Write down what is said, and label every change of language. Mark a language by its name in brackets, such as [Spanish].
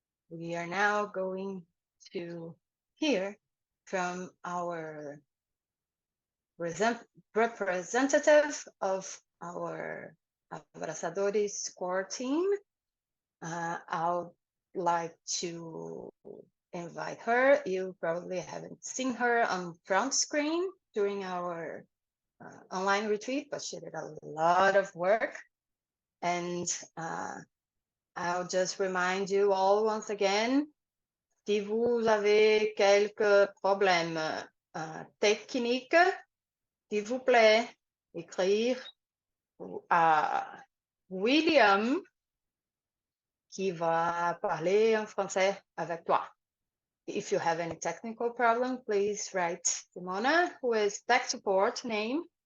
[English] We are now going to hear from our representative of our Abrazadores core team. I would like to invite her. You probably haven't seen her on front screen during our online retreat, but she did a lot of work. And I'll just remind you all once again, [French] si vous avez quelques problèmes techniques, s'il vous plaît, écrire à William qui va parler en français avec toi. [English] If you have any technical problem, please write Simona, who is tech support name.